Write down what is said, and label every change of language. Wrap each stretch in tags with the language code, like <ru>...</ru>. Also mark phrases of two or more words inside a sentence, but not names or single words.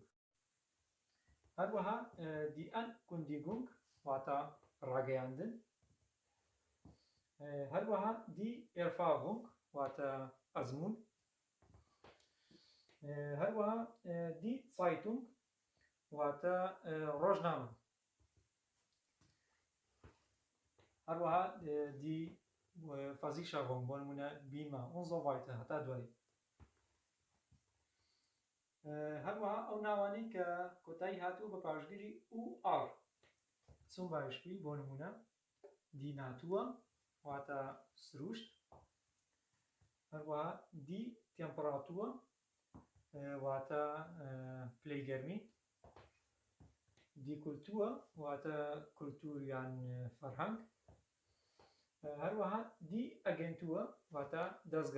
<ckb>هەروەها</ckb> <de>die Ankündigung</de> <ckb>واتە ڕاگەیاندن، هەروەها</ckb> <de>die Erfahrung</de> <ckb>واتە ئەزموون، هەروەها</ckb> <de>die Zeitung</de> <ckb>واتە ڕۆژنامە، هەروەها</ckb> <de>die Versicherung</de> <ckb>بۆ نمونە بیمە</ckb> <de>und so weiter</de> <ckb>هەتا دوای. هەروەها ئەو ناوانەی کە کۆتایی هاتووە بە پاشگیری ئو ئاڕ</ckb> <de>zum Beispiel</de> <ckb>بۆ نمونە</ckb> <de>die Natur</de> <ckb>واتە سروشت، هەروەها</ckb> <de>die Temperatur</de> <ckb>واتە پلەی گەرمی،</ckb> <de>die Kultur</de> <ckb>واتە کولتور یان فەرهەنگ، هەروەها</ckb> <de>die Agentur</de> <ckb>واتە دەستگا.</ckb>